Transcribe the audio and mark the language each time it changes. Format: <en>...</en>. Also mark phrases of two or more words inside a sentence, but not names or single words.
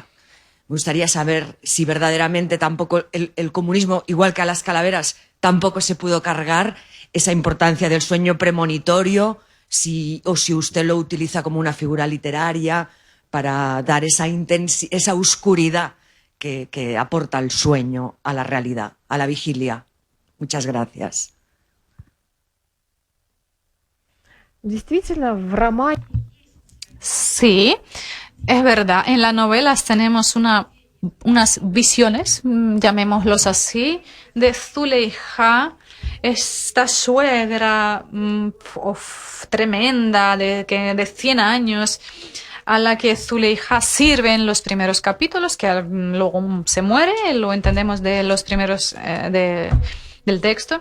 <es>Me gustaría saber si verdaderamente tampoco el comunismo, igual que a las calaveras, tampoco se pudo cargar esa importancia del sueño premonitorio, o si usted lo utiliza como una figura literaria para dar esa oscuridad que aporta el sueño a la realidad, a la vigilia. Muchas gracias.</es> <ru>Действительно, в романе</ru> <es>Sí, es verdad. En las novelas tenemos unas visiones, llamémoslos así, de Zuleija, esta suegra tremenda de 100 años, a la que Zuleija sirve en los primeros capítulos, que luego se muere, lo entendemos de los primeros del texto.</es>